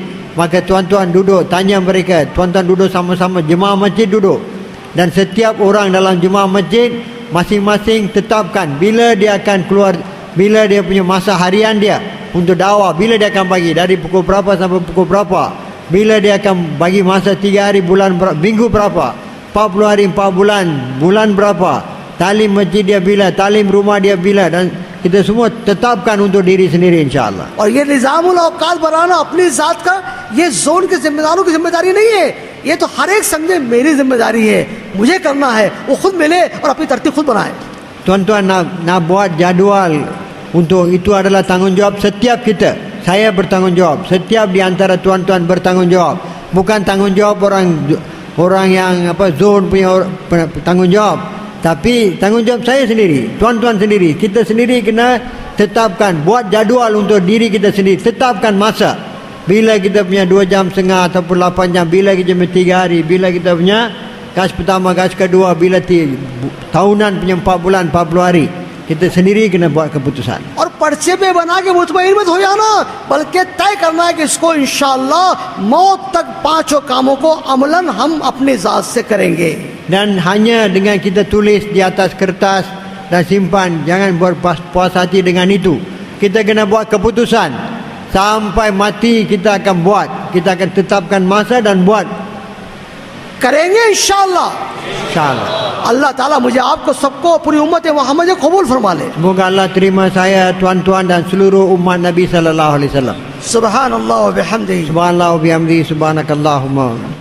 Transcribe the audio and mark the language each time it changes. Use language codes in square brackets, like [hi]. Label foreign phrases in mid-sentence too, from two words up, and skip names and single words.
[ms] Maka tuan-tuan duduk, tanya mereka, tuan-tuan duduk sama-sama, jemaah masjid duduk, dan setiap orang dalam jemaah masjid masing-masing tetapkan bila dia akan keluar, bila dia punya masa harian dia untuk dakwah, bila dia akan bagi, dari pukul berapa sampai pukul berapa, bila dia akan bagi masa 3 hari, bulan berapa, minggu berapa, 40 hari, 4 bulan, bulan berapa, talim masjid dia bila, talim rumah dia bila, dan kita semua tetapkan untuk diri sendiri insyaAllah. [hi] और ये निज़ामुल औकात बनाना अपनी ज़ात का, ये जोन के जिम्मेदारों की जिम्मेदारी नहीं है, ये तो हर एक समझे मेरी जिम्मेदारी है, मुझे करना है, वो खुद मिले और अपनी तरतीब खुद बनाए. [ms] Tuan-tuan nak buat jadual untuk itu adalah tanggungjawab setiap kita. Saya bertanggungjawab, setiap di antara tuan-tuan bertanggungjawab. Bukan tanggungjawab orang yang zon punya tanggungjawab, tapi tanggungjawab saya sendiri, tuan-tuan sendiri. Kita sendiri kena tetapkan, buat jadual untuk diri kita sendiri, tetapkan masa. Bila kita punya 2 jam setengah ataupun 8 jam, bila kita punya 3 hari, bila kita punya gas pertama, gas kedua, bila tahunan punya 4 bulan, 40 hari. Kita sendiri kena buat keputusan. [hi] और पर्चे पे बना के मुतमईन मत हो जाना, बल्कि तय करना है कि इसको इंशाअल्लाह मौत तक 5 कामों को अमलन हम अपनी ज़ात से करेंगे. [ms] Dan hanya dengan kita tulis di atas kertas dan simpan, jangan buat puas hati dengan itu. Kita kena buat keputusan, sampai mati kita akan buat, kita akan tetapkan masa dan buat. [hi] करेंगे इंशाअल्लाह. [ms] InsyaAllah. [hi] अल्लाह ताला मुझे आपको सबको पूरी उम्मत मोहम्मद कबूल फरमा ले. [ms] Semoga Allah terima saya, tuan-tuan dan seluruh umat Nabi [ar] صلى الله عليه وسلم. سبحان الله وبحمده. سبحان الله وبحمده، سبحانك اللهم.